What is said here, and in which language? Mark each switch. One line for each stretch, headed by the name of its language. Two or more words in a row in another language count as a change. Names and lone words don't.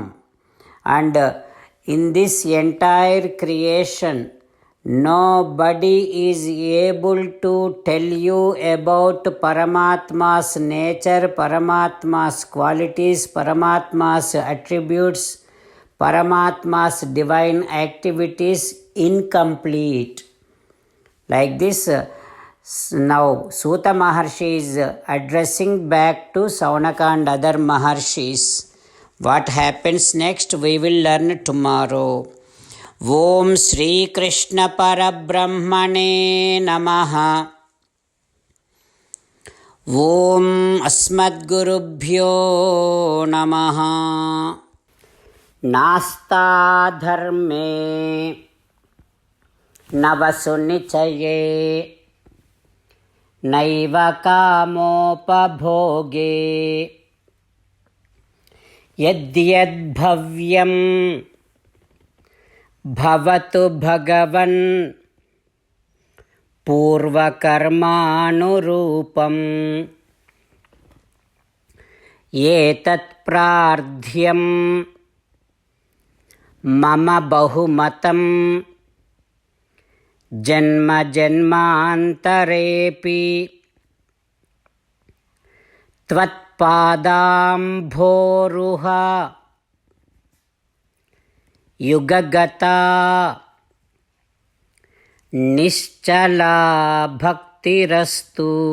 English: And in this entire creation, nobody is able to tell you about Paramatma's nature, Paramatma's qualities, Paramatma's attributes, Paramatma's divine activities incomplete. Like this, now Suta Maharshi is addressing back to Saunaka and other Maharshis. What happens next we will learn tomorrow.
Sanskrit: ॐ श्री कृष्ण परब्रह्मणे नमः. ॐ अस्मद्गुरुभ्यो नमः. नास्था धर्मे नवसु निचये नैव कामोपभोगे यद्यद् भव्यं भवतु भगवन् పూర్వకర్మానురూపం. ఏతత్ ప్రార్థ్యం మమ బహుమతం జన్మ జన్మాంతరేపి త్వత్పాదాంభోరుహ యుగగతా నిశ్చలా భక్తిరస్తు.